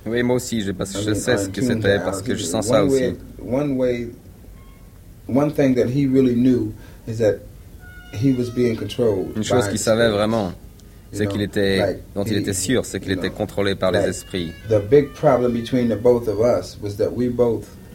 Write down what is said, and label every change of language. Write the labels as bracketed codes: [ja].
[fr] Oui, moi aussi, je sais ce que c'était parce que je sens ça aussi. [en] One thing that he really knew is that he was being controlled. [fr] Une chose qu'il savait vraiment, c'est qu'il était, dont il était sûr, c'est qu'il était contrôlé par les esprits. [en] The big problem between the both of us was that we both